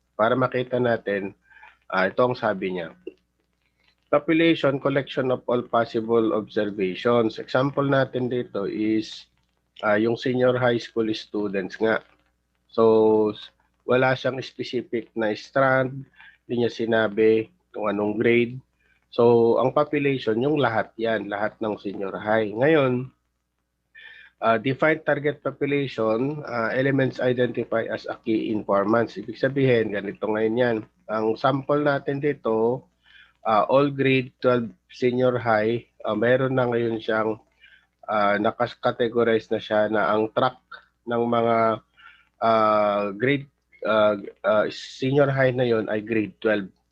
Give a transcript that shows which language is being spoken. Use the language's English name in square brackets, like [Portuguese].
[Filipino] Para makita natin, ito ang sabi niya. [English] Population collection of all possible observations. [Filipino] Example natin dito is yung senior high school students nga. So, wala siyang specific na strand, hindi niya sinabi kung anong grade. So, ang population, yung lahat yan, lahat ng senior high. [English] Ngayon, defined target population, elements identified as a key informants. [Filipino] Ibig sabihin, ganito ngayon yan. Ang sample natin dito, [English] all grade 12 senior high, [Filipino] meron na ngayon siyang nakategorize na siya na ang track ng mga grade senior high na yon ay grade 12.